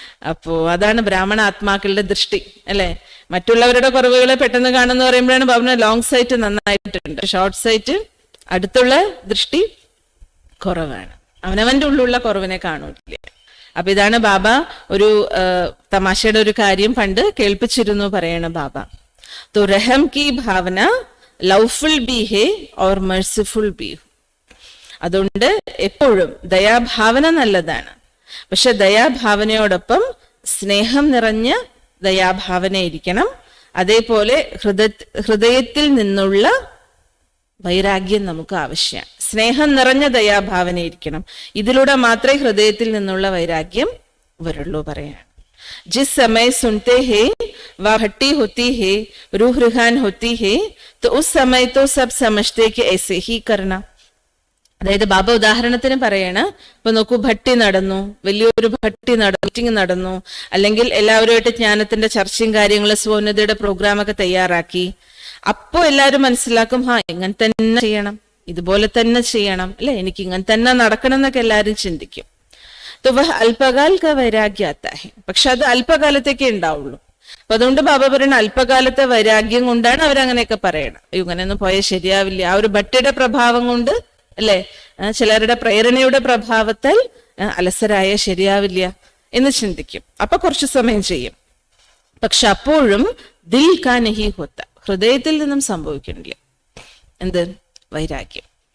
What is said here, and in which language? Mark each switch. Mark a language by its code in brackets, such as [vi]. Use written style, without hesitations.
[ml] അപ്പോ അതാണ് ബ്രാഹ്മണ ആത്മാക്കളുടെ ദൃഷ്ടി അല്ലെ. മറ്റുള്ളവരുടെ കുറവുകളെ പെട്ടെന്ന് കാണുന്ന പറയുമ്പോഴാണ് ബാബുവിന് ലോങ് സൈറ്റ് നന്നായിട്ടുണ്ട്, ഷോർട്ട് സൈറ്റ് അടുത്തുള്ള ദൃഷ്ടി കുറവാണ്, അവനവന്റെ ഉള്ളിലുള്ള കുറവിനെ കാണൂല്ല. അപ്പൊ ഇതാണ് ബാബ ഒരു തമാശയുടെ ഒരു കാര്യം പണ്ട് കേൾപ്പിച്ചിരുന്നു പറയണ ബാബ. [hi] तो रहम की भावना लवफुल भी है और मर्सीफुल भी. [ml] അതുകൊണ്ട് എപ്പോഴും ദയാഭാവന നല്ലതാണ്, പക്ഷെ ദയാഭാവനയോടൊപ്പം സ്നേഹം നിറഞ്ഞ ദയാഭാവന ഇരിക്കണം. അതേപോലെ ഹൃദയത്തിൽ നിന്നുള്ള വൈരാഗ്യം നമുക്ക് ആവശ്യമാണ്. സ്നേഹം നിറഞ്ഞ ദയാഭാവന ഇരിക്കണം. ഇതിലൂടെ മാത്രമേ ഹൃദയത്തിൽ നിന്നുള്ള വൈരാഗ്യം വരുള്ളൂ പറയാണ്. [hi] जिस समय सुनते हैं वह भट्टी होती है, रूह रुहान होती है, तो उस समय तो सब समझते कि ऐसे ही करना. [ml] അതായത് ബാബ ഉദാഹരണത്തിന് പറയണ, ഇപ്പൊ നോക്കൂ, ഭട്ടി നടന്നു, വലിയൊരു ഭട്ടി മീറ്റിംഗ് നടന്നു, അല്ലെങ്കിൽ എല്ലാവരുമായിട്ട് ജ്ഞാനത്തിന്റെ ചർച്ചയും കാര്യങ്ങളും സ്വോന്നതയുടെ പ്രോഗ്രാമൊക്കെ തയ്യാറാക്കി. അപ്പോ എല്ലാവരും മനസ്സിലാക്കും, ഇങ്ങനെ തന്നെ ചെയ്യണം, ഇതുപോലെ തന്നെ ചെയ്യണം അല്ലെ, എനിക്ക് ഇങ്ങനെ തന്നെ നടക്കണം എന്നൊക്കെ എല്ലാവരും ചിന്തിക്കും. [hi] तो वह अल्पकाल का वैराग्य आता है. [ml] പക്ഷെ അത് അല്പകാലത്തേക്കേ ഉണ്ടാവുള്ളൂ. അപ്പൊ അതുകൊണ്ട് ബാബ പറയുന്ന അല്പകാലത്തെ വൈരാഗ്യം കൊണ്ടാണ് അവരങ്ങനെയൊക്കെ പറയണം. ഇങ്ങനെയൊന്നും പോയാൽ ശരിയാവില്ല. ആ ഒരു ഭട്ടിയുടെ പ്രഭാവം കൊണ്ട് അല്ലെ, ചിലരുടെ പ്രേരണയുടെ പ്രഭാവത്താൽ അലസരായ ശരിയാവില്ല എന്ന് ചിന്തിക്കും. അപ്പൊ കുറച്ചു സമയം ചെയ്യും. പക്ഷെ അപ്പോഴും ദിൽ കാ നഹി ഹോത്ത, ഹൃദയത്തിൽ നിന്നും സംഭവിക്കണില്ല എന്ത്? വൈരാഗ്യം.